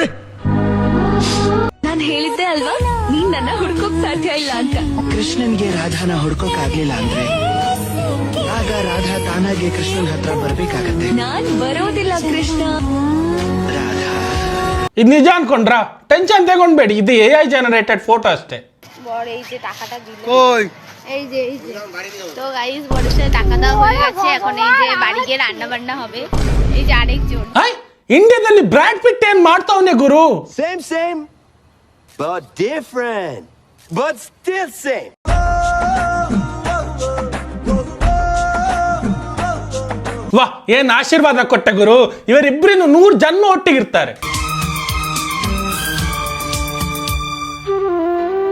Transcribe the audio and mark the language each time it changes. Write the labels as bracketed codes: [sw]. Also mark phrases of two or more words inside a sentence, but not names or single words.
[kn] ನಾನು ಹೇಳಿದ್ದೆ ಅಲ್ವಾ ನೀನ್ ನನ್ನ ಹುಡ್ಕೋಕ್ ಸಾಧ್ಯ ಇಲ್ಲ ಅಂತ. ಕೃಷ್ಣನ್ಗೆ ರಾಧಾನ ಹುಡ್ಕೋಕ್ ಆಗ್ಲಿಲ್ಲ ಅಂದ್ರೆ ಆಗ ರಾಧಾ ತಾನಾಗೆ ಕೃಷ್ಣನ್ ಹತ್ರ ಬರ್ಬೇಕಾಗತ್ತೆ. ನಾನ್ ಬರೋದಿಲ್ಲ ಕೃಷ್ಣ. ರಾಧಾ ಇದು ನಿಜ ಅನ್ಕೊಂಡ್ರ? ಟೆನ್ಷನ್ ತಗೊಂಡ್ಬೇಡಿ, ಇದು [en] AI generated photo [kn] ಅಷ್ಟೇ. [bn] এই যে টাকাটা দিল, এই যে তো গাইস বড়ের সাথে টাকা দেওয়া হয়ে গেছে। এখন এই যে বাড়ি গিয়ে রান্না বান্না হবে। এই যে আরেকজন [kn] ಇಂಡಿಯಾದಲ್ಲಿ ಬ್ರಾಡ್ ಪಿಟ್ ಏನ್ ಮಾಡ್ತಾವನೆ ಗುರು? [en] ಸೇಮ್ but different but still same. [kn] ವಾ ಏನ್ ಆಶೀರ್ವಾದ ಕೊಟ್ಟ ಗುರು. ಇವರಿಬ್ಬರಿನ್ನು 100 ಜನ್ಮ ಒಟ್ಟಿಗಿರ್ತಾರೆ.